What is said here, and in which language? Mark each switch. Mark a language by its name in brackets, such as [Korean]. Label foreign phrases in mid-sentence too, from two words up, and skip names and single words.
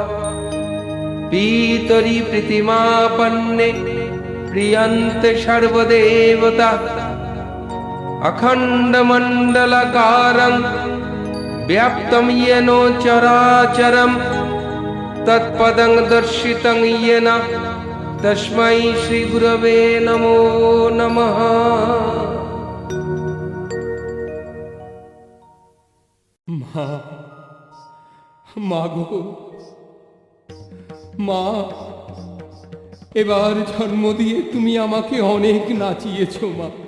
[Sanskrit] पितरि प्रतिमापन्ने प्रियन्ते सर्वदेवता। अखण्डमण्डलाकारं व्याप्तं येन चराचरं तत्पदं दर्शितं येन तस्मै श्रीगुरवे नमो नमः। [Bangla] মা, মা গো মা, এবার জন্ম দিয়ে তুমি আমাকে অনেক নাচিয়েছো মা।